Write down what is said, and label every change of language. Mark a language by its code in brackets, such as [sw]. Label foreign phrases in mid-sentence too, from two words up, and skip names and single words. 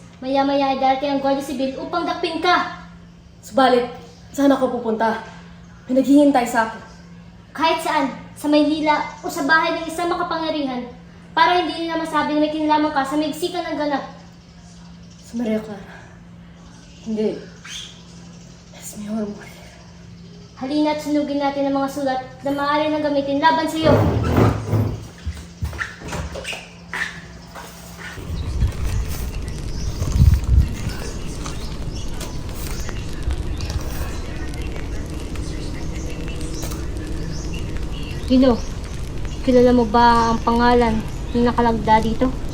[tl] Maya-maya ay darating ang Guardia Civil upang dakpin ka. Subalit, saan ako pupunta? May naghihintay sa akin. Kahit saan, sa Maynila o sa bahay ng isang makapangyarihan, para hindi nila masabi na may kinalaman ka sa maigsikan ng ganap. Sa Maria Clara. Hindi. [es] Es mi amor. [tl] Halina at sunugin natin ang mga sulat na maaari nang gamitin laban sa iyo. Gino, kilala mo ba ang pangalan na nakalagda dito?